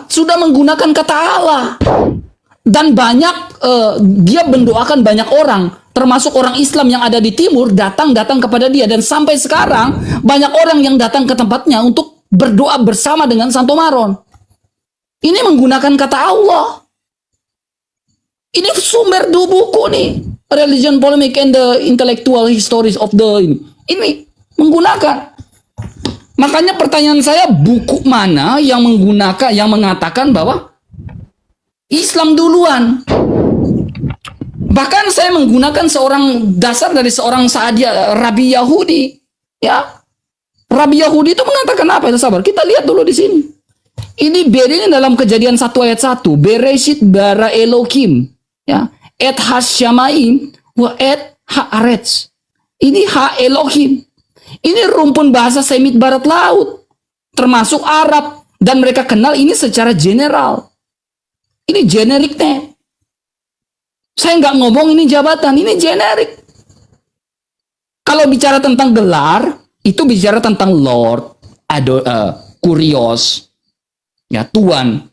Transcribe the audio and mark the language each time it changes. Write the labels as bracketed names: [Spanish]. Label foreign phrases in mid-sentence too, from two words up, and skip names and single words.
[Indonesian] Sudah menggunakan kata Allah. Dan banyak, dia mendoakan banyak orang, termasuk orang Islam yang ada di timur, datang kepada dia. Dan sampai sekarang, banyak orang yang datang ke tempatnya untuk berdoa bersama dengan Santo Maron. Ini menggunakan kata Allah. Ini sumber dua buku nih. [English] Religion Polemic and the Intellectual Histories of the [Indonesian] ini menggunakan. Makanya pertanyaan saya, buku mana yang mengatakan bahwa Islam duluan? Bahkan saya menggunakan dasar dari seorang Sa'adiyah, Rabi Yahudi. Ya, Rabi Yahudi itu mengatakan apa? Sabar, kita lihat dulu di sini. Ini bedanya dalam Kejadian 1 ayat 1. [Hebrew] בראשית ברא אלהים. Ya. את השמים ואת הארץ. [Indonesian] Ini [Hebrew] האלהים. [Indonesian] Ini rumpun bahasa Semit barat laut, termasuk Arab, dan mereka kenal ini secara general. Ini generik name. Saya nggak ngomong ini jabatan, ini generik. Kalau bicara tentang gelar, itu bicara tentang Lord, Kurios, ya Tuan.